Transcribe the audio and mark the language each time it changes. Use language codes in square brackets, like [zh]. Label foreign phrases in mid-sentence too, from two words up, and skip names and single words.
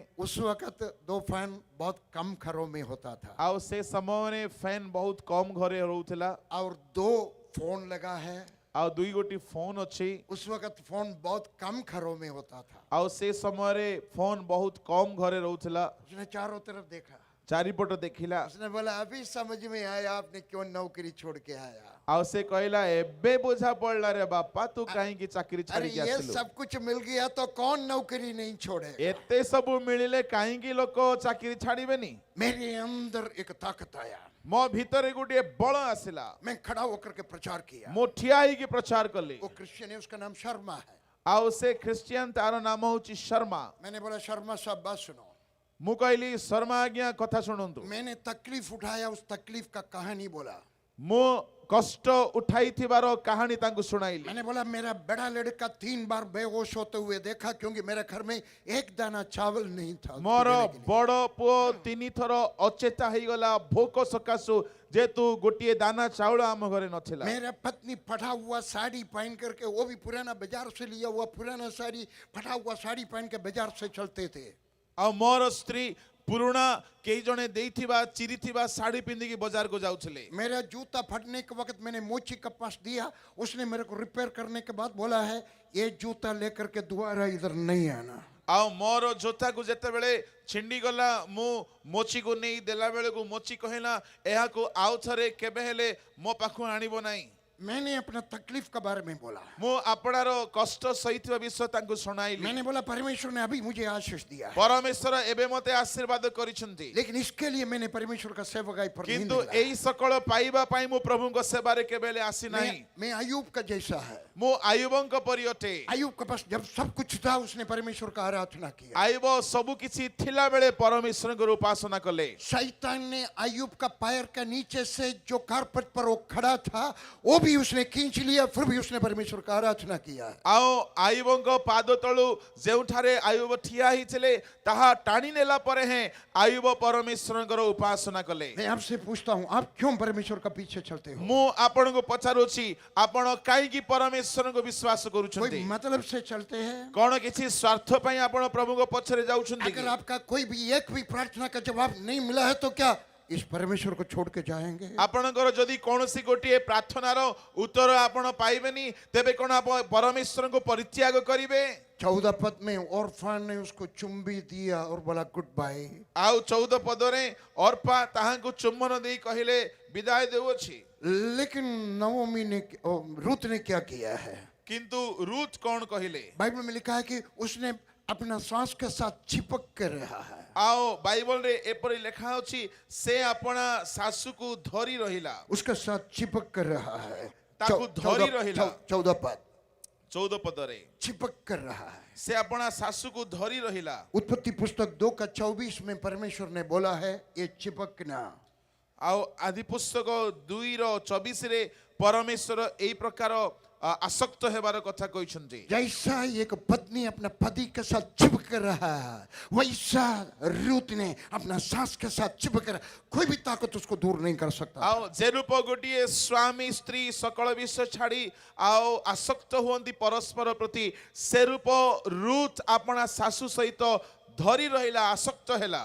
[hi] उस वक्त 2 फैन बहुत कम घरों में होता था, [or] ଆଉ ସେ ସମୟ ରେ ଫ୍ୟାନ ବହୁତ କମ ଘରେ ରହଉଥିଲା। [hi] और 2 फोन लगा है। [or] ଆଉ 2 ଗୋଟି ଫୋନ ଅଛି। [hi] उस वक्त फोन बहुत कम घरों में होता था। [or] ଆଉ ସେ ସମୟ ରେ ଫୋନ ବହୁତ କମ ଘରେ ରହଉଥିଲା। [hi] उसने चारों तरफ देखा, [or] ଚାରିପଟ ଦେଖିଲା [hi] उसने बोला अभी समझ में आया आपने क्यों नौकरी छोड़ के आया। [or] ଆଉ ସେ କହିଲା ଏବେ ବୁଝା ପଡିଲା ରେ ବାପା ତୁ କାହିଁକି ଚାକିରି [hi] अरे [or] ଛାଡିକି [hi] ये [or] ଆସିଲୁ [hi] सब कुछ मिल गया तो कौन नौकरी नहीं छोड़े। [or] ଏତେ ସବୁ ମିଳିଲେ କାହିଁକି ଲୋକ ଚାକିରି ଛାଡିବେନି [hi] मेरे अंदर एक ताकत आया, [or] ମୋ ଭିତରେ ଗୋଟିଏ ବଳ ଆସିଲା [hi] मैं खड़ा होकर के प्रचार किया। [or] ମୁଁ ଠିଆ ହେଇକି ପ୍ରଚାର କଲି [hi] वो क्रिश्चियन है, उसका नाम शर्मा है। [or] ଆଉ ସେ ଖ୍ରୀଷ୍ଟିଆନ ତାର ନାମ ହଉଛି ଶର୍ମା [hi] मैंने बोला शर्मा साहब बात सुनो। [or] ମୁଁ କହିଲି ଶର୍ମା ଆଜ୍ଞା କଥା ଶୁଣନ୍ତୁ [hi] मैंने तकलीफ उठाया, उस तकलीफ का कहानी बोला। [or] ମୁଁ କଷ୍ଟ ଉଠାଇଥିବାର କାହାଣୀ ତାଙ୍କୁ ଶୁଣାଇଲି [hi] मैंने बोला मेरा बड़ा लड़का 3 बार बेहोश होते हुए देखा, क्योंकि मेरे घर में एक दाना चावल नहीं था उसको [or] ମୋର [hi] देने के लिए। [or] ବଡ ପୁଅ 3 ଥର ଅଚେତା ହେଇଗଲା ଭୋକ ସକାଶୁ ଯେହେତୁ ଗୋଟିଏ ଦାନା ଚାଉଳ ଆମ ଘରେ ନଥିଲା [hi] मेरा पत्नी फटा हुआ साड़ी पहन करके, वो भी पुराना बाजार से लिया हुआ पुराना साड़ी, फटा हुआ साड़ी पहन के बाजार से चलते थे। [or] ଆଉ ମୋର ସ୍ତ୍ରୀ ପୁରୁଣା କେହି ଜଣେ ଦେଇଥିବା ଚିରିଥିବା ଶାଢୀ ପିନ୍ଧିକି ବଜାରକୁ ଯାଉଥିଲେ [hi] मेरा जूता फटने के वक्त मैंने मोची का पास दिया, उसने मेरे को रिपेयर करने के बाद बोला है ये जूता लेकर के दोबारा इधर नहीं आना। [or] ଆଉ ମୋର ଜୋତାକୁ ଯେତେବେଳେ ଛିଣ୍ଡି ଗଲା ମୁଁ ମୋଚିକୁ ନେଇ ଦେଲା ବେଳକୁ ମୋଚି କହିଲା ଏହାକୁ ଆଉ ଥରେ କେବେ ହେଲେ ମୋ ପାଖକୁ ଆଣିବ ନାହିଁ [hi] मैंने अपना तकलीफ के बारे में बोला। [or] ମୁଁ ଆପଣର କଷ୍ଟ ସହିଥିବା ବିଷୟ ତାଙ୍କୁ ଶୁଣାଇଲି [hi] मैंने बोला परमेश्वर ने अभी मुझे आशीष दिया है, [or] ପରମେଶ୍ୱର ଏବେ ମୋତେ ଆଶୀର୍ବାଦ କରିଛନ୍ତି [hi] लेकिन इसके लिए मैंने परमेश्वर का सेवकाई पर नहीं [or] କିନ୍ତୁ [hi] निकला। [or] ଏଇ ସକଳ ପାଇବା ପାଇଁ ମୁଁ ପ୍ରଭୁଙ୍କ ସେବାରେ କେବେ ହେଲେ ଆସିନାହିଁ [hi] मैं अयूब का जैसा है। [or] ମୁଁ ଆୟୁବଙ୍କ ପରି ଅଟେ [hi] अयूब के पास जब सब कुछ था उसने परमेश्वर का आराधना किया। [or] ଆୟୁବ ସବୁ କିଛି ଥିଲା ବେଳେ ପରମେଶ୍ୱରଙ୍କର ଉପାସନା କଲେ [hi] शैतान ने अयूब का पैर के नीचे से जो कारपेट पर वो खड़ा था वो भी उसने खींच लिया, फिर भी उसने परमेश्वर का आराधना किया। [or] ଆଉ ଆୟୁବଙ୍କ ପାଦ ତଳୁ ଯେଉଁଠାରେ ଆୟୁବ ଠିଆ ହେଇଥିଲେ ତାହା ଟାଣି ନେଲା ପରେ ହେଁ ଆୟୁବ ପରମେଶ୍ୱରଙ୍କର ଉପାସନା କଲେ [hi] मैं आपसे पूछता हूँ आप क्यों परमेश्वर का पीछे चलते हो? [or] ମୁଁ ଆପଣଙ୍କୁ ପଚାରୁଛି ଆପଣ କାହିଁକି ପରମେଶ୍ୱରଙ୍କୁ ବିଶ୍ୱାସ [hi] कोई [or] କରୁଛନ୍ତି [hi] मतलब से चलते हैं? [or] କଣ କିଛି ସ୍ୱାର୍ଥ ପାଇଁ ଆପଣ ପ୍ରଭୁଙ୍କ ପଛରେ ଯାଉଛନ୍ତି [hi] अगर [or] କି [hi] आपका कोई भी एक भी प्रार्थना का जवाब नहीं मिला है तो क्या इस परमेश्वर को छोड़ के जाएंगे? [or] ଆପଣଙ୍କର ଯଦି କୌଣସି ଗୋଟିଏ ପ୍ରାର୍ଥନାର ଉତ୍ତର ଆପଣ ପାଇବେନି ତେବେ କଣ ଆପଣ ପରମେଶ୍ୱରଙ୍କୁ ପରିତ୍ୟାଗ କରିବେ [hi] 14 पद में ऑर्फान ने उसको चुंबी दिया और बोला [en] good bye. [or] ଆଉ 14 ପଦରେ ଅର୍ପା ତାହାଙ୍କୁ ଚୁମ୍ବନ ଦେଇ କହିଲେ ବିଦାୟ ଦେଉଅଛି [hi] लेकिन नवोमी ने रूत ने क्या किया है? [or] କିନ୍ତୁ ରୁଥ କଣ କହିଲେ [hi] बाइबल में लिखा है कि उसने अपना सांस के साथ चिपक कर रहा है। [or] ଆଉ ବାଇବଲରେ ଏପରି ଲେଖା ଅଛି ସେ ଆପଣା ଶାଶୁକୁ ଧରି ରହିଲା [hi] उसके साथ चिपक कर रहा है। [or] ତାକୁ ଧରି ରହିଲା। [hi] 14 पद [or] 14 ପଦରେ [hi] चिपक कर रहा है। [or] ସେ ଆପଣା ଶାଶୁକୁ ଧରି ରହିଲା [hi] उत्पत्ति पुस्तक 2 का 24 में परमेश्वर ने बोला है ये चिपकना। [or] ଆଉ ଆଦି ପୁସ୍ତକ 2:24ରେ ପରମେଶ୍ୱର ଏଇ ପ୍ରକାର ଆସକ୍ତ ହେବାର କଥା କହନ୍ତି [hi] जैसा एक पत्नी अपना पति के साथ चिपक रहा है वैसा रूत ने अपना सास के साथ चिपक रहा। कोई भी ताकत उसको दूर नहीं कर सकता। [or] ଆଉ ଯେ ରୂପ ଗୋଟେ ସ୍ୱାମୀ ସ୍ତ୍ରୀ ସକଳ ବିଷୟ ଛାଡି ଆଉ ଆସକ୍ତ ହୁଅନ୍ତି ପରସ୍ପର ପ୍ରତି ସେ ରୂପ ରୂତ ଆପଣା ଶାଶୁ ସହିତ ଧରି ରହିଲା ଆସକ୍ତ ହେଲା।